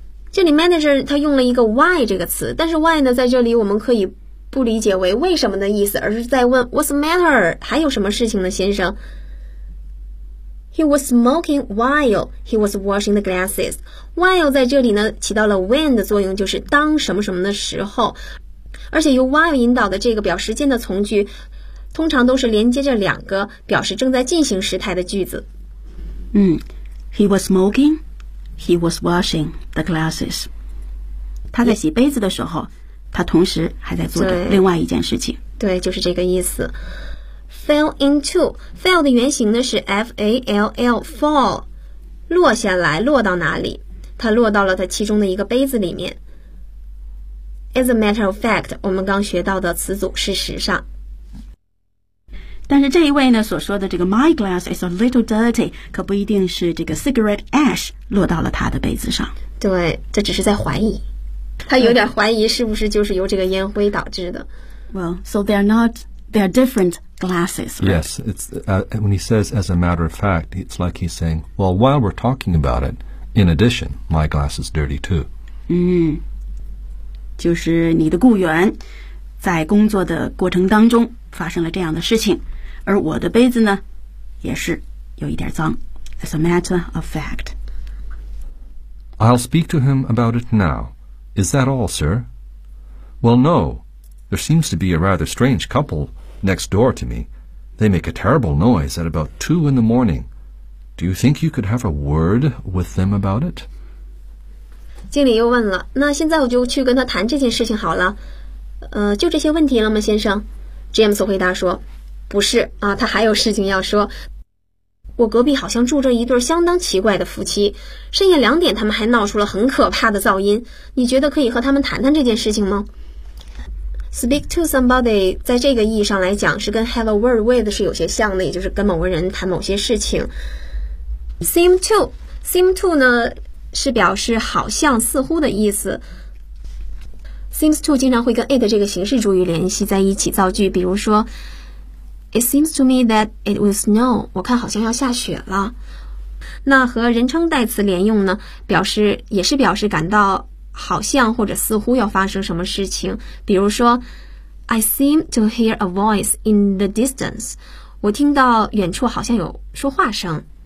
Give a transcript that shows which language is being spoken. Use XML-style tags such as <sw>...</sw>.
<zh>这里 manager 他用了一个 why 这个词，但是 why 呢在这里我们可以不理解为为什么的意思，而是在问</zh> <en>what's matter</en> <zh>还有什么事情呢，先生？</zh> <en>He was smoking while he was washing the glasses.</en> <zh>While 在这里呢起到了 when 的作用，就是当什么什么的时候。而且由 while 引导的这个表时间的从句，通常都是连接着两个表示正在进行时态的句子。</zh> <en>He was smoking, he was washing the glasses.</en> <zh>他在洗杯子的时候，他同时还在做着另外一件事情。对，就是这个意思。</zh> <en>Fell into，</en> <zh>fell 的原型呢是 fall，落下来，落到哪里？它落到了它其中的一个杯子里面。</zh> <en>As a matter of fact，</en> <zh>我们刚学到的词组，事实上。但是这一位呢所说的这个</zh> <en>"My glass is a little dirty"，</en> <zh>可不一定是这个 cigarette ash 落到了他的杯子上。对，这只是在怀疑，他有点怀疑是不是就是由这个烟灰导致的。</zh> <en>Well, so they're different glasses, right? Yes, it's when he says "as a matter of fact," it's like he's saying, "Well, while we're talking about it, in addition, my glass is dirty too."</en> <zh>就是你的雇员在工作的过程当中发生了这样的事情，而我的杯子呢，也是有一点脏。</zh> <en>As a matter of fact. I'll speak to him about it now. Is that all, sir? Well, no. There seems to be a rather strange couple next door to me. They make a terrible noise at about 2 in the morning. Do you think you could have a word with them about it?</en> <zh>经理又问了，那现在我就去跟他谈这件事情好了。就这些问题了吗，先生？James 回答说，不是啊，他还有事情要说。我隔壁好像住着一对相当奇怪的夫妻，深夜2点他们还闹出了很可怕的噪音。你觉得可以和他们谈谈这件事情吗？</zh> <en>Speak to somebody</en> <zh>在这个意义上来讲是跟</zh> <en>have a word with</en> <zh>是有些像的，也就是跟某个人谈某些事情。</zh> <en>Seem to 呢？</en> <zh>是表示好像、似乎的意思。 Seems to 经常会跟 it 这个形式主语联系在一起造句，比如说，</zh> <en>It seems to me that it will snow。</en> <zh>我看好像要下雪了。那和人称代词连用呢，表示也是表示感到好像或者似乎要发生什么事情。比如说，</zh> <en>I seem to hear a voice in the distance。</en> <zh>我听到远处好像有说话声。</zh>